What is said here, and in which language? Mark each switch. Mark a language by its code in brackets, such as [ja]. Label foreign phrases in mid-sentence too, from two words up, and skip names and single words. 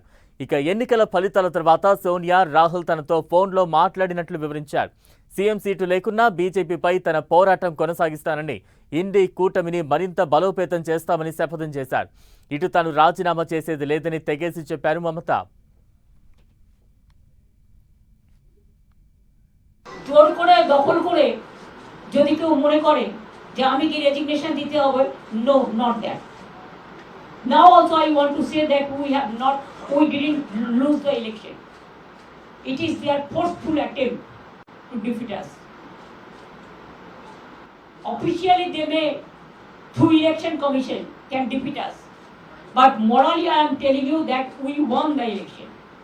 [te] ఇక ఎన్నికల ఫలితాల తర్వాత సోనియా, రాహుల్ తనతో ఫోన్లో మాట్లాడినట్లు వివరించారు. సీఎం సీటు లేకున్నా బీజేపీపై తన పోరాటం కొనసాగిస్తానని, ఇండి కూటమిని మరింత బలోపేతం చేస్తామని శపథం చేశారు. ఇటు తాను రాజీనామా చేసేది లేదని తెగేసి చెప్పారు మమత. [bn] জোর করে দখল করে যদি কেউ মনে করে যে আমি কি রেজিগনেশন দিতে হবে, [en] No, not that. Now also I want to say that we didn't lose the election. It is their forceful attempt to defeat us. Officially they may, through election commission, can defeat us, but morally I am telling you that we won the election.